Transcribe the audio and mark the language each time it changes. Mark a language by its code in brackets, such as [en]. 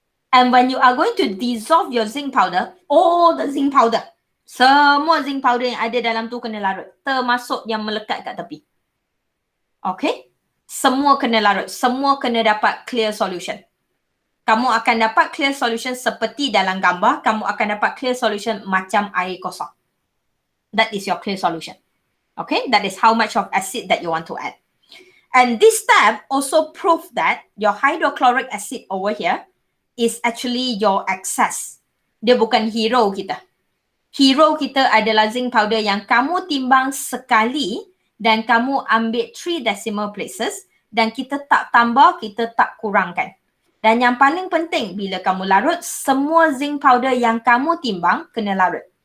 [en] And when you are going to dissolve your zinc powder, all the zinc powder, [ms] semua zinc powder yang ada dalam tu kena larut. Termasuk yang melekat kat tepi. Okay? Semua kena larut. Semua kena dapat clear solution. Kamu akan dapat clear solution seperti dalam gambar. Kamu akan dapat clear solution macam air kosong. [en] That is your clear solution. Okay? That is how much of acid that you want to add. And this step also prove that your hydrochloric acid over here is actually your excess. [ms] Dia bukan hero kita. Hero kita adalah zinc powder yang kamu timbang sekali dan kamu ambil 3 decimal places dan kita tak tambah, kita tak kurangkan. Dan yang paling penting, bila kamu larut, semua zinc powder yang kamu timbang kena larut.